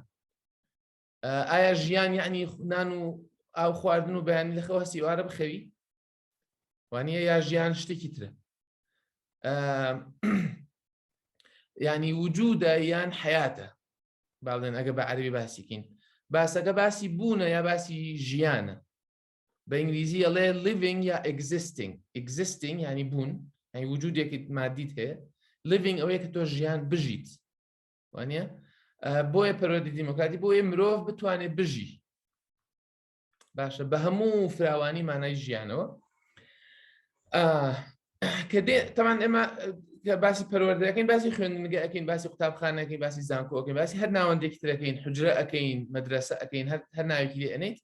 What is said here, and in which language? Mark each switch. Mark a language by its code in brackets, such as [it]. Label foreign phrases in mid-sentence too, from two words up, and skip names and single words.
[ckb] ئایا ژیان یعنی نان و ئاو خواردن و بەیانی لەخەوە هەسیوارە بخەوی؟ وانە یا ژیان شتێکی ترە؟ ینی وجودە یان حیاتە، باڵێن ئەگە بە عەرەبی باسیکەین. باسەکە باسی بوونە یا باسی ژیانە؟ بە ئینگلیزی ئەڵێ living یا existing. existing ینی بوون، ینی وجودێکی مادیت هەیە. living ئەوەیە کە تۆ ژیان بژیت، وانە بۆیە پەروەردەی دیموکراتی بۆیە مرۆڤ بتوانێت بژی. باشە، بە هەموو فراوانی مانای ژیانەوە کە تەمان ئێمە باسی پەروەردەکەین، باسی خوێندنگە ئەەکەین، باسی قوتابخانەکەین، باسی زانکۆکەین، باسی هەر ناوەندێکی ترەکەین، حوجرە ئەەکەین، مەدرسە ئەەکەین، هەر ناوێکی لێ ئەنێیت.